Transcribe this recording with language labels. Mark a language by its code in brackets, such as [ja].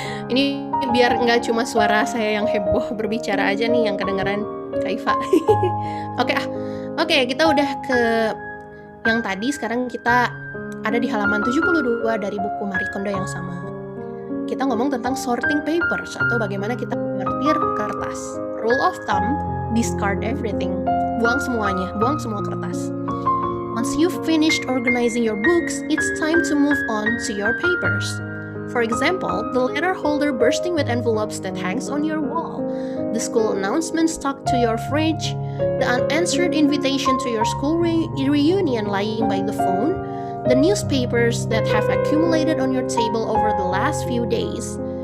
[id] Ini biar nggak cuma suara saya yang heboh berbicara aja nih yang kedengeran Kak Iva. Oke, kita udah ke yang tadi. Sekarang kita ada di halaman 72 dari buku Marie Kondo yang sama. Kita ngomong tentang sorting papers atau bagaimana kita menyortir kertas. [en] Rule of thumb, discard everything. [id] Buang semuanya, buang semua kertas. [en] Once you've finished organizing your books, it's time to move on to your papers. For example, the letter holder bursting with envelopes that hangs on your wall, the school announcement stuck to your fridge, the unanswered invitation to your school reunion lying by the phone, the newspapers that have accumulated on your table over the last few days.